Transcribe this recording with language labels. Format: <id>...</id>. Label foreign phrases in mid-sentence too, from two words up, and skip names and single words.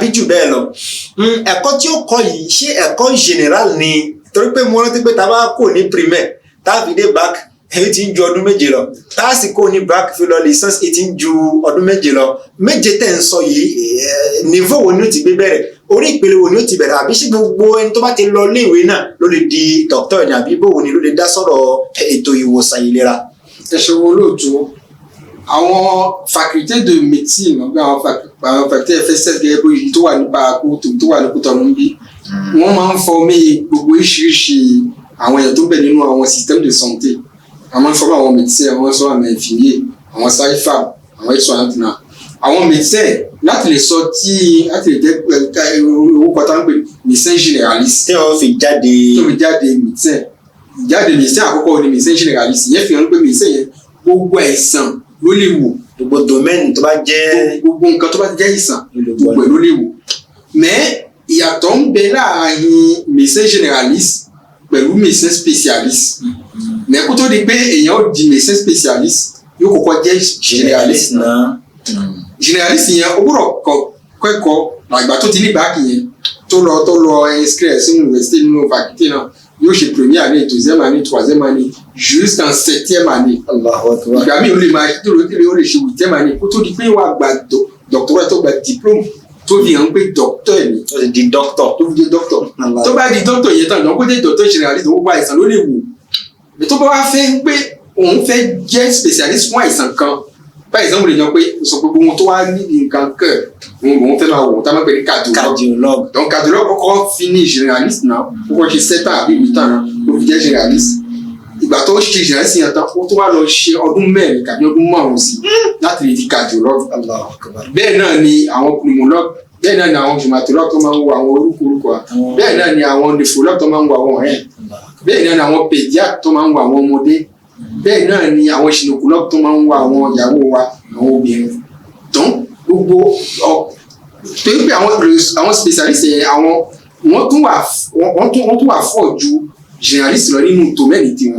<yo>jù bẹ́ẹ̀ lọ ẹ̀kọ́ tí ó kọ́ yìí ṣé ẹ̀kọ́ general ni torí pé mo rántí pé tá a bá kò ní primaire tá a fi dé bac èyí tí ń ju ọdún 7 lọ tá a sì kò ní bac fi lọ licence èyí tí ń ju ọdún 7 lọ 7 tẹ̀ ń sọ yìí niveau wo ni ó ti gbé bẹ̀rẹ̀ orí ìpele wo ni ó ti bẹ̀rẹ̀ àbí ṣé gbogbo ẹni tó bá ti lọ iléèwé náà ló lè di doctor ni àbí bó wo ni ló lè dá sọ̀rọ̀ ètò ìwòsàn ìlera. ẹ ṣe wo lóòótọ́ àwọn</yo> <fr>faculté de médecine</fr> <yo>àwọn faculté FSS gẹ́gẹ́ bó yìí tó wà ní Parakou tó wà ní Cotonou bí wọ́n máa ń fọmé gbogbo oríṣiríṣi àwọn èèyàn tó bẹ̀ nínú àwọn</yo> <fr>système de santé</fr> <yo>àwọn fọmọ àwọn médecins àwọn sọ àwọn infirmiers àwọn sage-femme àwọn aides-soignantes náà àwọn médecins láti lè sọ tí láti lè jẹ́ owó kọta ń pè</yo> <fr>médecin généraliste.</fr> <yo>tí wọ́n fi jáde médecin àkọ́kọ́ ni</yo> <fr>médecin généraliste</fr> <yo>yẹn fi hàn pé médecin yẹn gbogbo àìsàn ló lè wò gbogbo domaine tó bá jẹ́ gbogbo nǹkan tó bá jẹ́ ìsàn gbogbo ló lè wò mais ìyàtọ̀ ń bẹ láàrin</yo> <fr>médecin généraliste</fr> <yo>pẹ̀lú</yo> <fr>médecin spécialiste</fr> <yo>mais kó tó di pé èèyàn ó di</yo> <fr>médecin spécialiste</fr> <yo>yóò kọ́kọ́ jẹ́ généraliste náà généraliste yẹn ó gbọ́dọ̀ kẹ́kọ̀ọ́ àgbà tó ti ní báàkì yẹn tó lọ inscrire sínú université nínú faculté náà yóò ṣe</yo> <fr>première année 2e année 3e année jusqu'en 7e année.</fr> <yo>ìgbà míì ó lè máa tó lókèlè ó lè ṣe</yo> <fr>8e année</fr> <yo>kó tó di pé wàá gba doctorat tó gba diplôme tó fi hàn pé docteur ni. ó di docteur. tó fi di docteur. tó bá di docteur yẹn tán lọ́kọ́ jẹ́</yo> <fr>docteur généraliste</fr> <yo>ó gba àìsàn ló lè wò. tó bá wá fẹ́ pé òun fẹ́ jẹ́ spécialiste fún àìsàn kan</yo> <fr>par exemple</fr> <yo>lè yan pé sọ pé gbogbo tó wá ní nǹkan kẹ́ òun fẹ́ máa wò tá a máa pè ní cardiologue. donc cardiologue kọ́kọ́ fini généraliste náà kọ́kọ́ ṣe 7 ans àbí 8 ans náà ó fi jẹ́ généraliste. ìgbà tó ṣe généraliste yẹn tán ó tó wá lọ ṣe ọdún 4 tàbí ọdún 5 sí láti lè di cardiologue. bẹ́ẹ̀ náà ni àwọn pneumologue bẹ́ẹ̀ náà ni àwọn rheumatologue tó máa ń wo àwọn orúkọ bẹ́ẹ̀ náà ni àwọn nephrologue tó máa ń wo àwọn ọ̀rẹ́ bẹ́ẹ̀ náà ni àwọn pédiatre tó máa ń wo àwọn ọmọdé bẹ́ẹ̀ náà ni àwọn gynécologue tó máa ń wo àwọn ìyàwó wa àwọn obìnrin donc gbogbo torí pé àwọn spécialiste yẹn àwọn wọ́n tún wà fọ̀ ju généraliste lọ nínú domaine tiwọn.</yo>